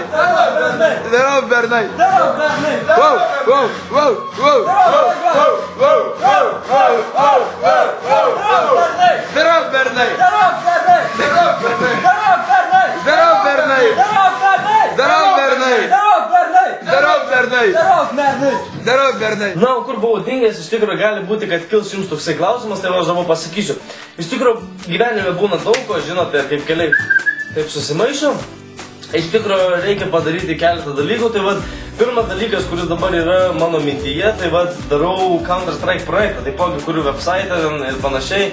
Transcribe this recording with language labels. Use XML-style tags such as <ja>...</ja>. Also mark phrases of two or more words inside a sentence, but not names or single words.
<lt>Zdarov, bernai. Wow, wow, wow, wow. Zdarov, bernai. Zdarov, bernai. Zdarov, bernai. Zdarov, bernai. Darau, bernai. Na, o kur buvau dingęs, iš tikrųjų gali būti, kad kils jums toksai klausimas, tai aš dabar pasakysiu. Iš tikrųjų gyvenime būna daug ko, žinote, kaip keliai taip susimaišo. Iš tikrųjų reikia padaryti keletą dalykų, tai vad, pirmas dalykas, kuris dabar yra mano mintyje, tai vad, darau Counter-Strike projektą, taipogi kuriu website ir panašiai.</lt>